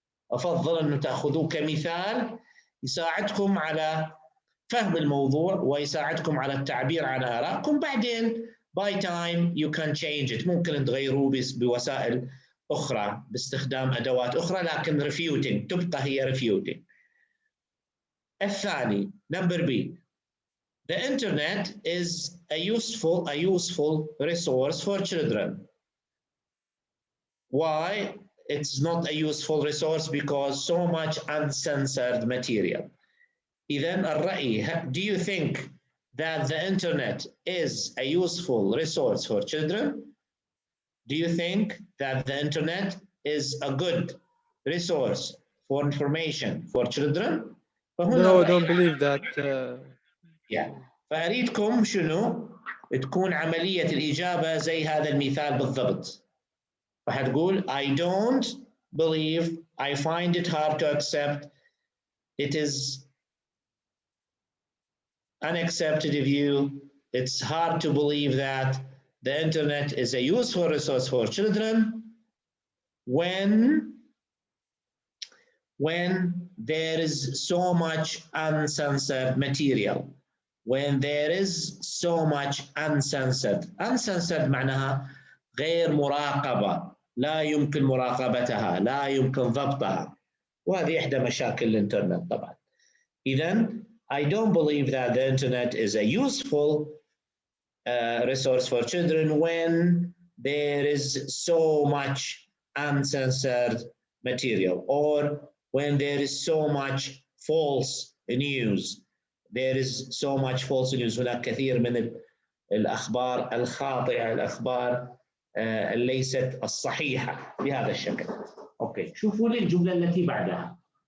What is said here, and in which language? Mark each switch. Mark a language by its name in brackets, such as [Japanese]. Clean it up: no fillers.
[Arabic] أفضل أنه تأخذوه كمثال يساعدكم على فهم الموضوع ويساعدكم على التعبير عن آرائكم. بعدين [English] by time you can change it، [Arabic] ممكن تغيروه بوسائل أخرى باستخدام أدوات أخرى، لكن refuting تبقى هي refuting. [English] الثاني number B. The internet is a useful resource for children. Why it's not a useful resource? Because so much uncensored material. [Arabic] إذن الرأي, [English] do you think that the internet is a useful resource for children? Do you think that the internet is a good resource for information for children? No, I don't believe that. Yeah. [Arabic] فأريدكم شنو؟ تكون عملية الإجابة زي هذا المثال بالضبط. [English] فهتقول I don't believe, I find it hard to accept, it is unaccepted view, it's hard to believe that the internet is a useful resource for children when there is so much uncensored material. When there is so much uncensored. [Arabic] Uncensored معناها غير مراقبة، لا يمكن مراقبتها، لا يمكن ضبطها، وهذه إحدى مشاكل الإنترنت طبعا. [English] إذن I don't believe that the internet is a useful resource for children when there is so much uncensored material, or when there is so much false news. There is so much false news. [Arabic] هناك كثير من الأخبار الخاطئة، الأخبار ليست الصحيحة بهذا الشكل. أوكي، شوفوا لي الجملة التي بعدها.